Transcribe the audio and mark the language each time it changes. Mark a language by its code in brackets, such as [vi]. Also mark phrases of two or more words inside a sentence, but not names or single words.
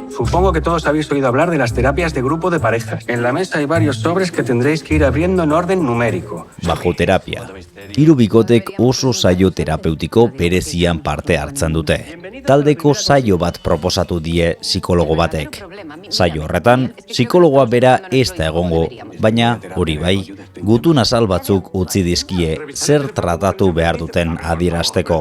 [es] Supongo que todos habéis oído hablar de las terapias de grupo de parejas. En la mesa hay varios sobres que tendréis que ir abriendo en orden numérico. Bajoterapia. [eu] Hiru bikotek oso saio terapeutiko berezian parte hartzen dute. Taldeko saio bat proposatu die psikologo batek. Saio horretan, psikologoa bera ez da egongo, baina hori bai, gutun azal batzuk utzi dizkie zer tratatu behar duten adierazteko.